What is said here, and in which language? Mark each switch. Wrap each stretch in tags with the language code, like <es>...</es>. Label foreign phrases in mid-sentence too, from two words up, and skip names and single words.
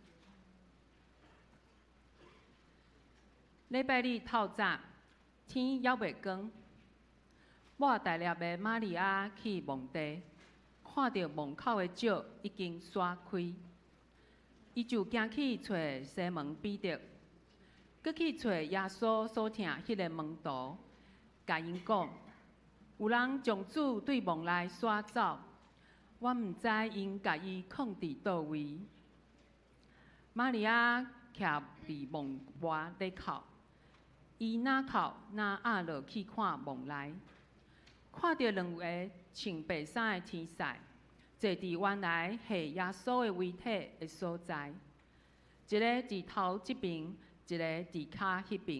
<nan>礼拜日透早，天还袂光，我大粒的玛利亚去墓地。看到门口的石已经刷开，伊就行去找西门彼得，搁去找耶稣所听迄个门徒，甲因讲：有人将主对墓内刷走，我毋知因甲伊放伫倒位。玛利亚徛伫墓外咧哭，伊哪哭哪压落去看墓内，看到2个穿白衫的天使，坐伫原来下耶稣的遗体的所在，一个伫头这边，一个伫骹迄边。</nan>